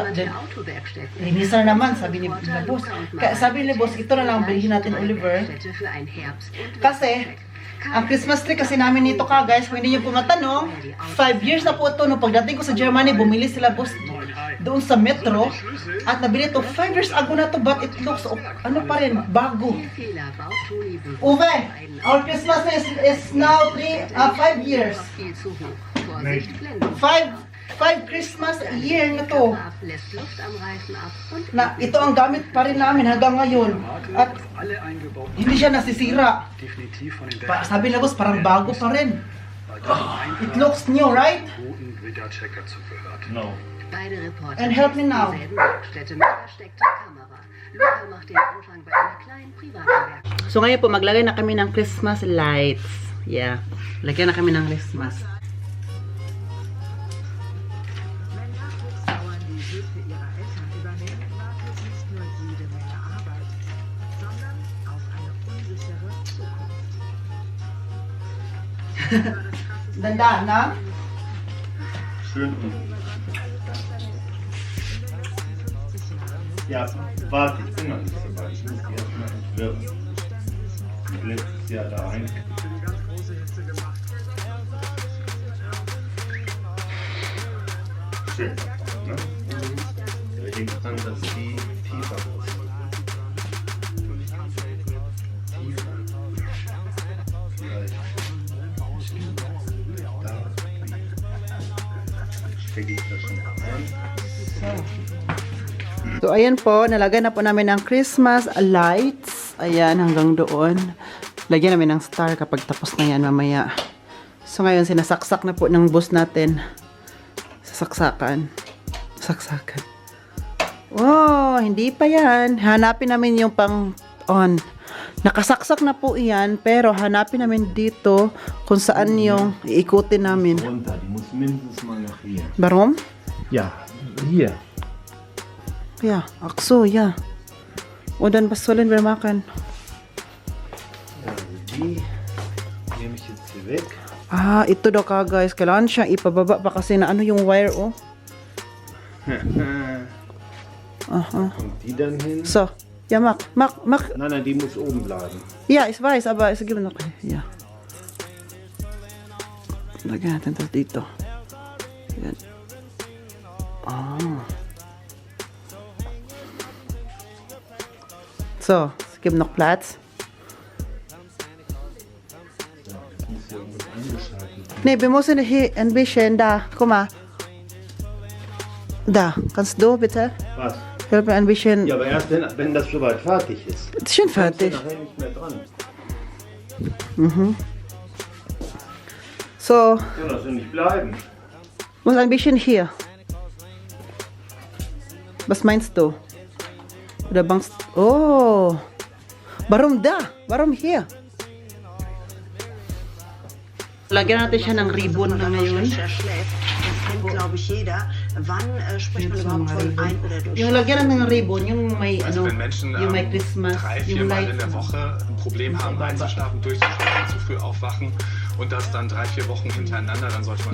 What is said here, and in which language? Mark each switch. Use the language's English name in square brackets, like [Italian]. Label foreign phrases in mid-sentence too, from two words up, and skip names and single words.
[Filipino] Then, linisan naman, sabi ni boss. Kaya sabi ni boss, ito na lang bilhin natin, Oliver. Kasi, ang [English] Christmas tree [Filipino] kasi namin nito ka, guys, kung hindi nyo po matanong, 5 years na po ito. No, pagdating ko sa Germany, bumili sila, boss. doon sa metro at nabili to 5 [English] years ago [Filipino] na to [English] but it looks [Filipino] ano pa rin, bago. [English] Uwe, our Christmas is now 5 years. [Filipino] Nicht. 5 [English] Christmas a year [Filipino] na to. Na ito ang gamit pa rin namin hanggang ngayon. At hindi siya nasisira. Sabi na boss, parang bago pa rin. [English] It looks new, right? No. And help me now. [Filipino] So ngayon po, maglagay na kami ng [English] Christmas lights. [Filipino] Yeah. Lagyan na kami ng Christmas. Dandaan na? [German] Schön. Ja, warte, ich bin noch nicht so weit. Ich muss die erstmal entwirren. Ich letztes Jahr da rein. Schön, ne? Wir denken dran, dass die tiefer ist. Tiefer. Vielleicht. Da. Stecke ich das schon rein. So, [Filipino] ayan po, nalagay na po namin ng [English] Christmas lights. [Filipino] Ayan, hanggang doon. Lagyan namin ng star kapag tapos na yan mamaya. So, ngayon, sinasaksak na po ng boss natin. Sasaksakan. Saksakan. Oh, hindi pa yan. Hanapin namin yung pang on. Nakasaksak na po iyan, pero hanapin namin dito kung saan yung iikutin namin. [German] Runter, die muss mindestens mal nach hier. Warum? Ja, hier. Ja, ach so, ja. Und dann, was sollen wir machen? Also die nehme ich jetzt hier weg. [Filipino] Ah, ito daw ka guys. Kailangan siya ipababa pa kasi na ano yung wire, oh. [German] Aha. Und die dann hin. So, ja, mach. Nein, die muss oben bleiben. Ja, ich weiß, aber es gibt noch. Ja. [Filipino] Lagyan natin ito dito. Yan. Ah. [German] So, es gibt noch Platz. Muss hier irgendwas angeschaltet werden. Nee, wir müssen hier ein bisschen da. Guck mal. Da, kannst du bitte? Was? Hilf mir ein bisschen. Ja, aber erst wenn das soweit fertig ist. Ist schon Kommst du fertig. nachher nicht mehr dran. Mhm. So, Soll das so nicht bleiben? muss ein bisschen hier. Was meinst du? Oder bangst oh. Warum da? Warum hier? [Filipino] Lagyan natin siya ng ribbon na ngayon. [German] Das kennt, glaube ich, jeder. Wann spricht man überhaupt von Ein- oder [Filipino] Yung [German] Durchschlag? [Filipino] lagyan natin ng ribbon, yung may [German] Also [Filipino] ano, [German] wenn Menschen [Filipino] yung may Christmas, [German] 3-4 [Filipino] yung [German] Mal [Filipino] light. [German] in der Woche ein Problem haben, einzuschlafen, durchzuschlafen, zu früh aufwachen und das dann 3-4 Wochen hintereinander, dann sollte man...